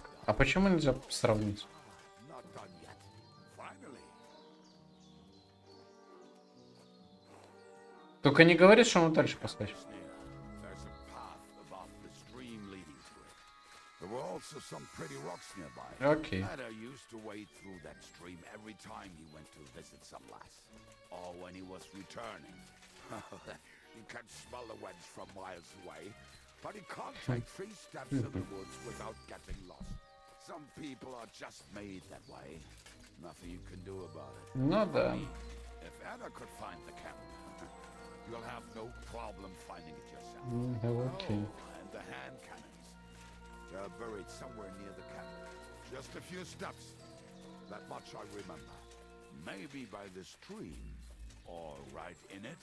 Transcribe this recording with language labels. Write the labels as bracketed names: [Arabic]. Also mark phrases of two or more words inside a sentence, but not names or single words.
[Russian] А почему нельзя сравнить? Только не говори, что он дальше поскачет. Окей. [English] But he can't take 3 steps in the woods without getting lost. Some people are just made that way. Nothing you can do about it. [Russian] Ну да. [English] If Anna could find the camp, you'll have no problem finding it yourself. Okay. Oh, and the hand cannons. They're buried somewhere near the camp. Just a few steps. That much I remember. Maybe by this stream. Or right in it.